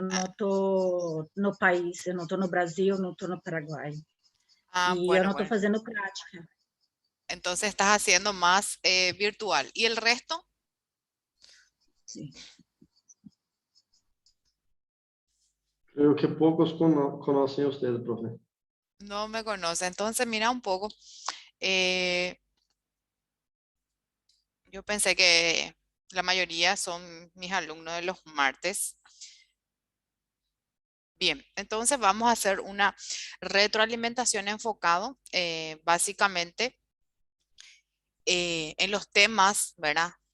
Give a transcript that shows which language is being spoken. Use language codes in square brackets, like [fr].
[pt] não estou no país, eu não estou no Brasil, não estou no Paraguai. E eu não estou [es] bueno. [pt] fazendo prática. [es] Entonces estás haciendo más virtual. ¿Y el resto? [pt] Sim. Creio que poucos conhecem [es] usted, [pt] profe. [es] No me conoce. Entonces, mira un poco. eh, yo pensé que la mayoría son mis alumnos de los martes. Bien, entonces vamos a hacer una retroalimentación enfocado básicamente en los temas, ¿verdad?